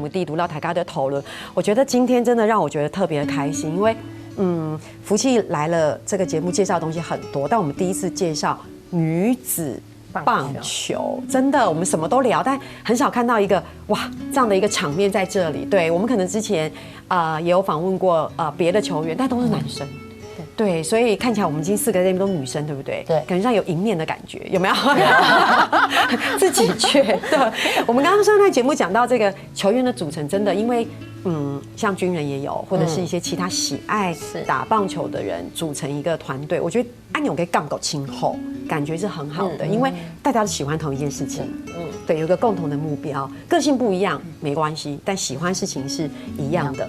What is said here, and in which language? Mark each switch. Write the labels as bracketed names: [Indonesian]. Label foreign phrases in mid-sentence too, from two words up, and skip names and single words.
[Chinese] 地讀到大家的討論，我覺得今天真的讓我覺得特別的開心，因為福氣來了這個節目介紹的東西很多，但我們第一次介紹女子棒球，真的我們什麼都聊，但很少看到一個哇這樣的一個場面在這裡。對，我們可能之前也有訪問過別的球員，但都是男生。对，所以看起来我们今天4个人都女生，对不对？对，感觉上有迎面的感觉，有没有？自己觉得。我们刚刚上台节目讲到这个球员的组成，真的因为像军人也有，或者是一些其他喜爱打棒球的人组成一个团队，我觉得安永跟杠狗亲厚，感觉是很好的，因为大家都喜欢同一件事情，对，有个共同的目标，个性不一样没关系，但喜欢事情是一样的。